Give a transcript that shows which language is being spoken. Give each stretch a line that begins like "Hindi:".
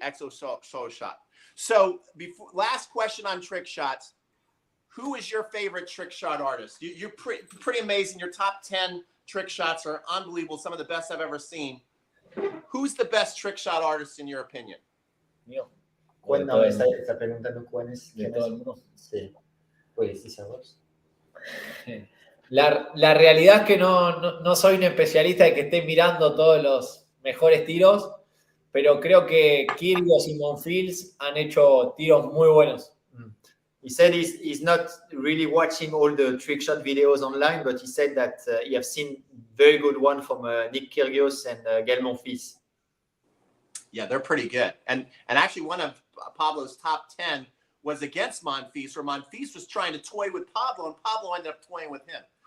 English: Exo solo shot. So last question on trick shots. Who is your favorite trick shot artist? You're pretty amazing. Your top 10 trick shots are unbelievable. Some of the best I've ever seen. Who's the best trick shot artist in your opinion?
Spanish: Mío. Bueno, está preguntando quién es. Sí. Pues sí, sabes. La realidad es que no soy un especialista de que esté mirando todos los mejores tiros, pero creo que Kyrgios y Monfils han hecho tiros muy buenos.
English: He said he's not really watching all the trick shot videos online, but he said that he have seen very good one from Nick Kyrgios and Gael Monfils. Yeah, they're pretty good. And actually one of Pablo's top 10 was against Monfils, where Monfils was trying to toy with Pablo, and Pablo ended up toying with him.